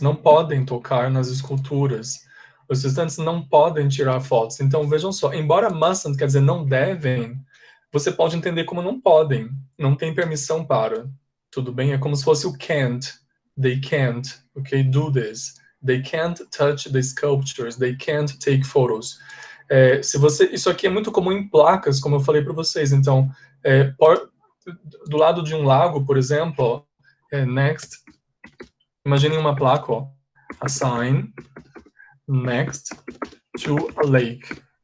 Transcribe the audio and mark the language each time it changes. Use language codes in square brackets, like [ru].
[pt] Não podem tocar nas esculturas. Os visitantes não podem tirar fotos. Então, vejam só, embora mustn't quer dizer não devem, você pode entender como não podem. Não tem permissão para. Tudo bem? É como se fosse o can't. [en] They can't, okay, do this. They can't touch the sculptures. They can't take photos. [pt] Isso aqui é muito comum em placas, como eu falei para vocês. Então, do lado de um lago, por exemplo, next. Imaginem uma placa, ó, [en] a sign next to a lake.